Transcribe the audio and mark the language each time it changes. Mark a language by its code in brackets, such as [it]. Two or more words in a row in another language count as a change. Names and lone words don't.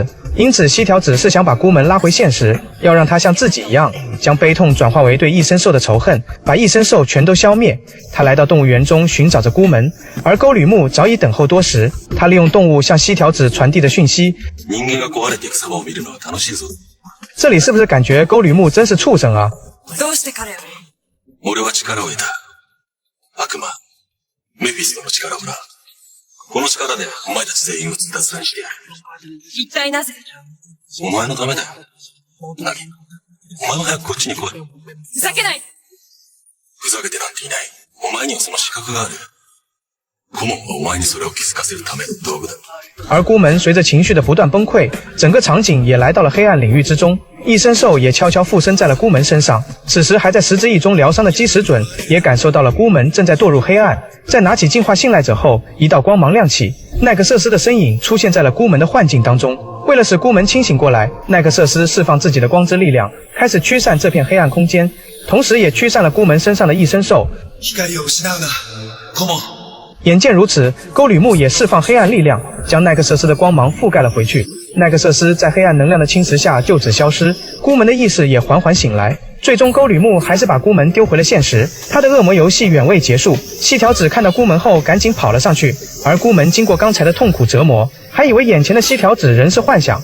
[zh] 因此西条子是想把孤门拉回现实，要让他像自己一样，将悲痛转化为对异生兽的仇恨，把异生兽全都消灭。他来到动物园中寻找着孤门，而沟吕木早已等候多时。他利用动物向西条子传递的讯息。这里是不是感觉沟吕木真是畜生啊？ [ja] 俺は力を得た。悪魔、メフィストの力をな。この力でお前たち全員をズタズタにしてやる。一体なぜ？お前のためだよ。ナギ、お前も早くこっちに来い。ふざけない！ふざけてなんていない。お前にはその資格がある。顧問はお前にそれを気づかせるための道具だ。 [zh] 而孤門随着情绪的不断崩溃，整个场景也来到了黑暗领域之中。异生兽也悄悄附身在了孤門身上。此时还在十之翼中疗伤的基石准也感受到了孤門正在堕入黑暗。在拿起净化信赖者后，一道光芒亮起，奈克瑟斯的身影出现在了孤門的幻境当中。为了使孤門清醒过来，奈克瑟斯释放自己的光之力量，开始驱散这片黑暗空间，同时也驱散了孤門身上的异生兽。 [ja] 光を失うな、顧問。 [zh] 眼见如此，沟吕木也释放黑暗力量，将奈克瑟斯的光芒覆盖了回去。奈克瑟斯在黑暗能量的侵蚀下就此消失，孤門的意识也缓缓醒来。最终沟吕木还是把孤门丢回了现实，他的恶魔游戏远未结束。细条子看到孤门后赶紧跑了上去，而孤门经过刚才的痛苦折磨，还以为眼前的细条子人是幻想。